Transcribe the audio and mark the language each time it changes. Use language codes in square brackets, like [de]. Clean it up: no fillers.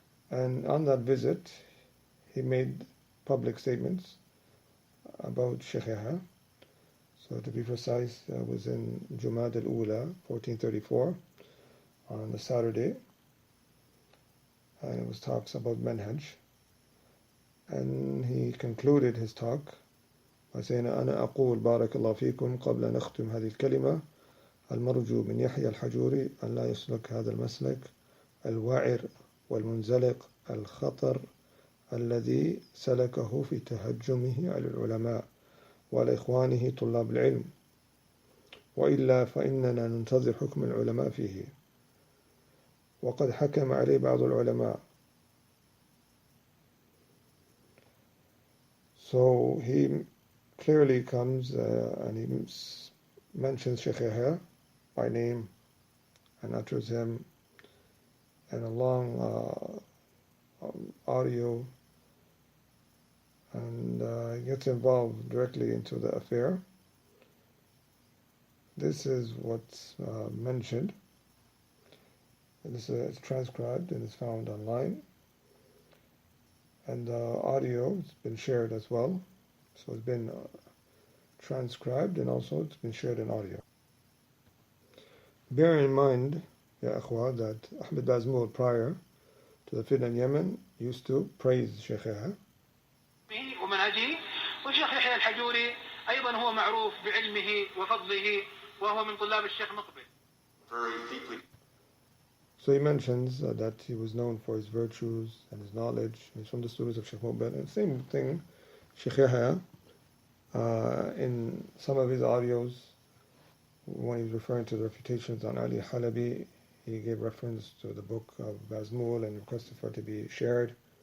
[en] And on that visit, he made public statements about Shaykh Yahya. So to be precise, it was in Jumad al-Ula, 1434, on a Saturday. And it was talks about manhaj. And he concluded his talk by saying, [ar] أنا أقول بارك الله فيكم قبل أن نختم هذه الكلمة المرجو من يحيى الحجوري أن لا يسلك هذا المسلك الوعر والمنزلق الخطر الذي سلكه في تهجمه على العلماء وعلى إخوانه طلاب العلم، وإلا فإننا ننتظر حكم العلماء فيه، وقد حكم عليه بعض العلماء. [en] So he clearly comes and he mentions Shaykh Yahya by name and utters him in a long audio, and gets involved directly into the affair. This is what's mentioned. This is transcribed and is found online. And the audio has been shared as well. So it's been transcribed and also it's been shared in audio. Bear in mind, Ya Akhwa, that Ahmed Bazmul prior to the fitna in Yemen used to praise Shaykh Yahya. [ar] ومنهجه وشيخ يحيى الحجوري أيضا هو معروف بعلمه وفضله وهو من طلاب الشيخ مقبل. [en] Very deeply. So he mentions that he was known for his virtues and his knowledge. He's from the students of Shaykh Muqbil. And same thing, Shaykh Yahya, in some of his audios, when he was referring to the refutations on Ali Halabi, he gave reference to the book of Bazmul and requested for it to be shared.